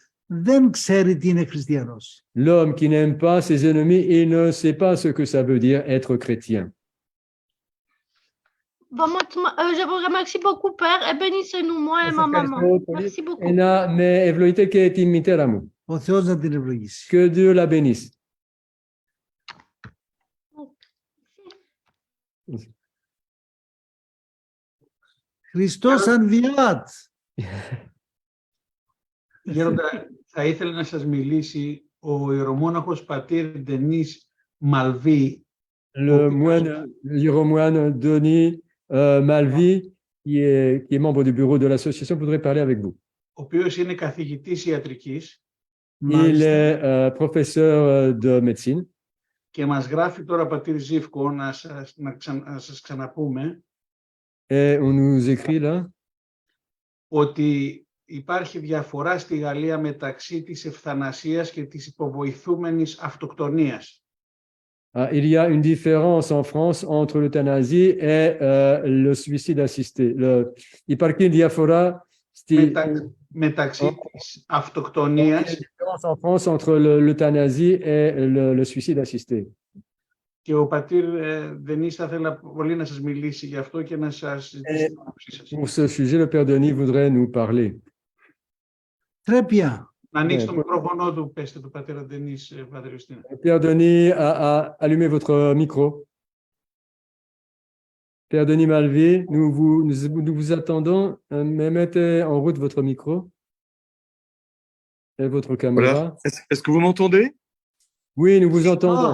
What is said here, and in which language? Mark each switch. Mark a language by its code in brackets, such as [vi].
[el] δεν ξέρει τι είναι χριστιανός. [fr] L'homme qui n'aime pas ses ennemis, il ne sait pas ce que ça veut dire être chrétien. Je vous remercie beaucoup, Père, et bénissez-nous, moi et ma maman. Merci beaucoup. [el] Ένα με ευλογείτε και τη μητέρα μου. Ο Θεός να την ευλογήσει. [fr] Que Dieu la bénisse. [el] Χριστός Ανβιάτ. Γέροντα, θα ήθελα να σας μιλήσει ο ιερομόναχος πατήρ Ντενίς Μαλβί, [fr] Le moine Denis Malvi, qui est membre du bureau de l'association, voudrait parler avec vous. [el] ο οποίος είναι καθηγητής ιατρικής [fr] Il est professeur de médecine [el] και μας γράφει τώρα πατήρ Ζήφκο να σας ξαναπούμε [fr] et on nous écrit là [el] ότι υπάρχει διαφορά στη Γαλλία μεταξύ της ευθανασίας και της υποβοηθούμενης αυτοκτονίας. [fr] il y a une différence en France entre l'euthanasie et le suicide assisté. [el] Υπάρχει και διαφορά μεταξύ της αυτοκτονίας [fr] Il y a une différence en France entre l'euthanasie et le suicide assisté. [el] και ο πατήρ Ντενίς θα ήθελα πολύ να σας μιλήσει γι' αυτό και να σας ζητήσει την άποψή σας. [fr] Pour ce sujet, le Père Denis voudrait nous parler. Très bien. [el] Να ανοίξει το μικρόφωνο του, πέστε του πατέρα Ντενίς, πατήρ Ιωστίνα. [fr] Père Denis, allumez votre micro. Père Denis Malvi, nous vous attendons, mais mettez en route votre micro et votre caméra. Voilà. Est-ce que vous m'entendez? Oui, nous vous entendons.